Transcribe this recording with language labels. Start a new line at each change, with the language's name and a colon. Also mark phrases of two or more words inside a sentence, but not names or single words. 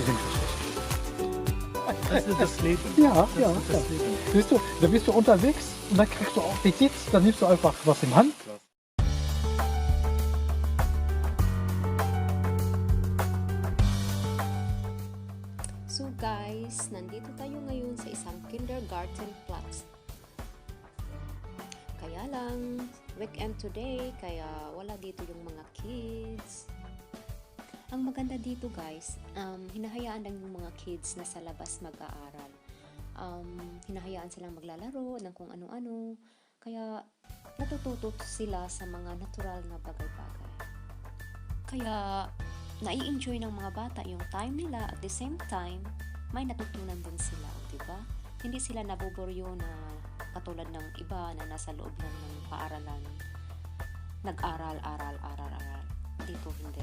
German: Die sind fast fertig. Das ist das Leben. Ja, Das ja, ist ja. das Leben. Siehst du, da bist du unterwegs und dann kriegst du auch Appetit, dann nimmst du einfach was in Hand.
English: So guys,
Filipino: nandito tayo ngayon sa isang kindergarten class. Kaya lang,
English: weekend today,
Filipino: kaya wala dito yung mga kids. Ang maganda dito guys, hinahayaan lang yung mga kids na sa labas mag-aaral. Hinahayaan silang maglalaro ng kung ano-ano, kaya natututo sila sa mga natural na bagay-bagay. Kaya nai-enjoy ng mga bata yung time nila,
English: at the same time,
Filipino: may natutunan din sila, di ba? Hindi sila nabuburyo na katulad ng iba na nasa loob lang ng paaralan. Nag-aral. Dito hindi.